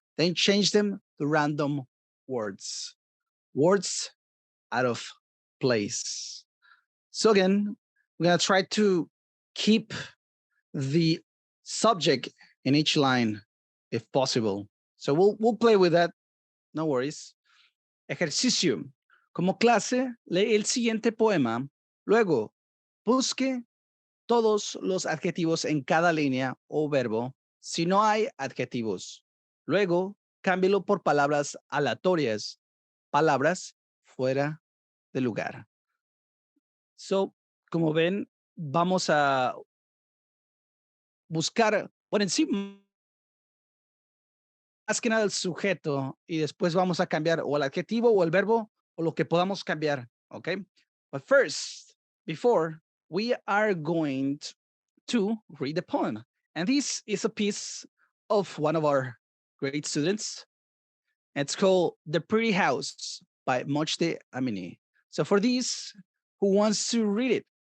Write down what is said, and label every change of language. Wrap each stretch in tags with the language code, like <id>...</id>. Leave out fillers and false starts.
<en>Then change them to random words out of place. So again, we're going to try to keep the subject in each line if possible. So we'll play with that. No worries. Ejercicio.</en> <es>Como clase, lee el siguiente poema. Luego, busque todos los adjetivos en cada línea o verbo si no hay adjetivos. Luego, cámbielo por palabras aleatorias, palabras fuera de lugar. So, como ven, vamos a buscar por encima más que nada el sujeto y después vamos a cambiar o el adjetivo o el verbo o lo que podamos cambiar, okay?</es> <en>But first, before, we are going to read the poem. And this is a piece of one of our great students. It's called The Pretty House by Mojde Amini. So for this, who wants to read it?</en>